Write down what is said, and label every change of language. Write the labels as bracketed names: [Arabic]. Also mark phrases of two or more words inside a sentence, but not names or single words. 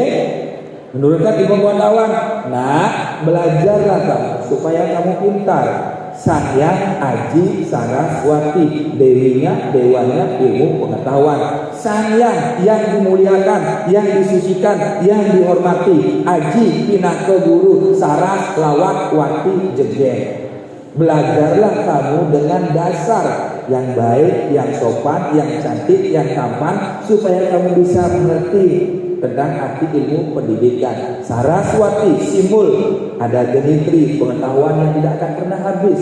[Indonesian] Menurunkan ilmu pengetahuan. Nah, belajarlah kamu supaya kamu pintar. Sang Hyang Adi Saraswati, dewanya ilmu pengetahuan. Sang Hyang yang dimuliakan, yang disucikan, yang dihormati. [Balinese] Aji pinaka guru, saras lawat wati jegeng. [Indonesian] Belajarlah kamu dengan dasar yang baik, yang sopan, yang cantik, yang tampan, supaya kamu bisa mengerti tentang arti ilmu pendidikan. Saraswati, simbol ada genitri, pengetahuan yang tidak akan pernah habis.